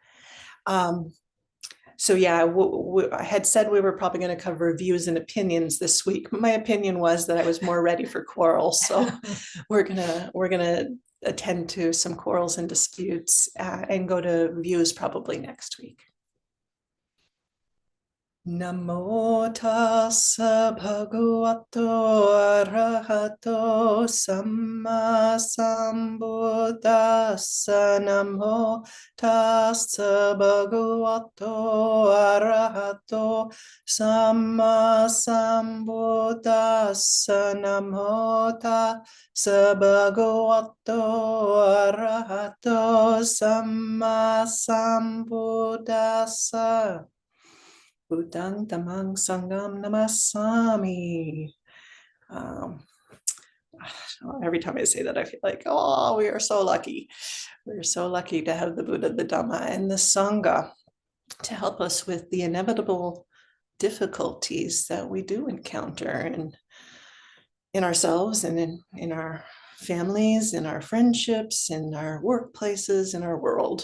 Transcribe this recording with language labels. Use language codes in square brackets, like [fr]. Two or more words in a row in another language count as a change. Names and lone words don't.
[en] So yeah, I had said we were probably going to cover views and opinions this week, but my opinion was that I was more ready for quarrels. So we're gonna attend to some quarrels and disputes and go to views probably next week. [pi] Namo tassa bhagavato arahato samma sambuddhassa. Namo tassa bhagavato arahato samma sambuddhassa. Namo tassa bhagavato arahato samma sambuddhassa. Buddhang Dhammang Sangham Namasami. [en] Every time I say that, I feel like, oh, we are so lucky. We're so lucky to have the Buddha, the Dhamma, and the Sangha to help us with the inevitable difficulties that we do encounter in ourselves and in our families, in our friendships, in our workplaces, in our world.